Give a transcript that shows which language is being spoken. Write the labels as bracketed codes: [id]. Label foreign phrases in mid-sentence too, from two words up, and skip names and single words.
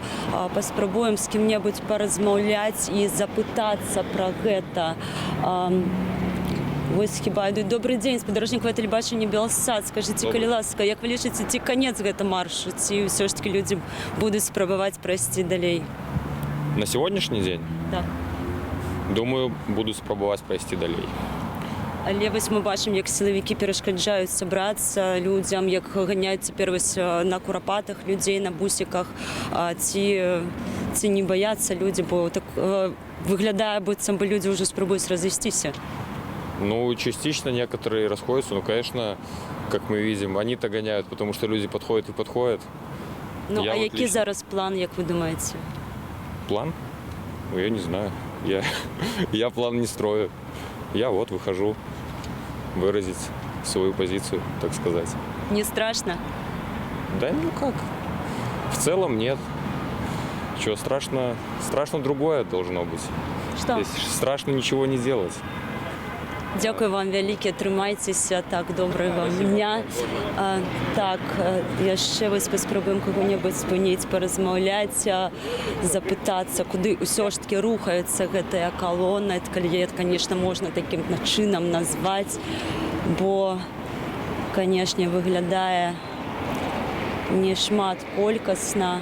[be] Паспрабуем з кім-небудзь паразмаўляць і запытацца пра гэта. Вось хіба ідуць. Добрый дзень, спадарожнікавае тэлебачанне Белсад. Скажыце, калі ласка, як вы лічыце, ці канец гэта маршу, ці ўсё ж такі людзі будуць спрабаваць прайсці далей? [ru] На сегодняшний день? Да. Думаю, буду спробовать пройти далее. [be] Але вось мы бачым, як сілавікі перашкаджаюць сабрацца людзям, як ганяюць цяпер вось на курапатах людзей, на бусіках. Ці не баяцца людзі, бо так выглядае, быццам бы людзі ўжо спрабуюць разысціся. [ru] Ну, частично некоторые расходятся, но, конечно, как мы видим, они-то гоняют, потому что люди подходят и подходят. [uk] Ну, а який зараз план, як ви думаєте? [ru] План? Ну, я не знаю. Я план не строю. Я вот выхожу выразить свою позицию, так сказать. Не страшно? Да ну как. В целом нет. Чего страшно? Страшно другое должно быть. Что? Здесь страшно ничего не делать. [be] Дякую вам вялікі, трымайцеся, так, добрага вам дня. Так, яшчэ вось паспрабуем каго-небудзь спыніць, паразмаўляць, запытацца, куды ўсё ж такі рухаецца гэтая калона, калі яе, канешне, можна такім чынам назваць, бо, канешне, выглядае не шмат колькасна.